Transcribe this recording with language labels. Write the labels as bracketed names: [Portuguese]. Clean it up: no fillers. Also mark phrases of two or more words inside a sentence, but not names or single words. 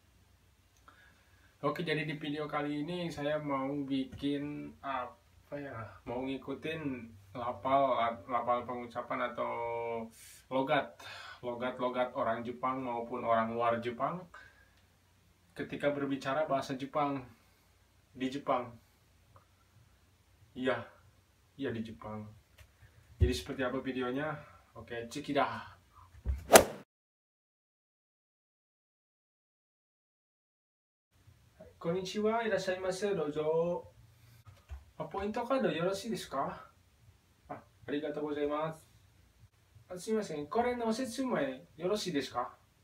[Indonesian] Oke, jadi di video kali ini saya mau bikin mau ngikutin lapal pengucapan atau logat orang Jepang maupun orang luar Jepang ketika berbicara bahasa Jepang di Jepang. Iya, iya di Jepang. Jadi seperti apa videonya? Oke, cekidah. [Japanese] Konnichiwa, irashaimase, dojo. ポイントカードよろしいですか？ありがとうございます。すみません、これの説明よろしいですか？